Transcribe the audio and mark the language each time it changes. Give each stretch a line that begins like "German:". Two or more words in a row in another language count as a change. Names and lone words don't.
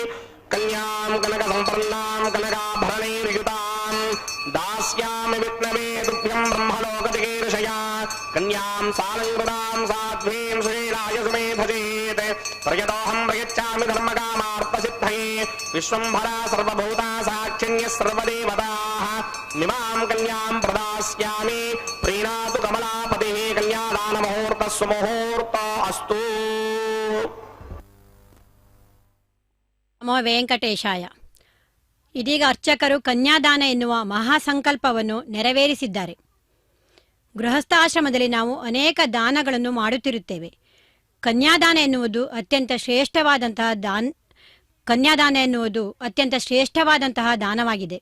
Sanskrit: कन्यां कनकसम्पन्नां कनकाभरणैर्युतां दास्यामि विष्णवे तुभ्यं ब्रह्मलोकचिकीर्षया कन्यां सालङ्कृतां साध्वीं सुशीलाय सुमेधजेत् प्रयतोऽहं प्रयच्छामि धर्मकामार्थसिद्धये विश्वम्भरा सर्वभूता साक्षिण्यः सर्वदेवताः मिमां कन्यां प्रदास्यामि प्रीणातु कमलापतिः कन्यादानमुहूर्तः सुमुहूर्तो अस्तु। ನಮೋ ವೆಂಕಟೇಶಾಯ.
Kannada: ಇದೀಗ ಅರ್ಚಕರು ಕನ್ಯಾದಾನ ಎನ್ನುವ ಮಹಾಸಂಕಲ್ಪವನ್ನು ನೆರವೇರಿಸಿದ್ದಾರೆ. ಗೃಹಸ್ಥಾಶ್ರಮದಲ್ಲಿ ನಾವು ಅನೇಕ ದಾನಗಳನ್ನು ಮಾಡುತ್ತಿರುತ್ತೇವೆ. ಕನ್ಯಾದಾನ ಎನ್ನುವುದು ಅತ್ಯಂತ ಶ್ರೇಷ್ಠವಾದಂತಹ ದಾನವಾಗಿದೆ.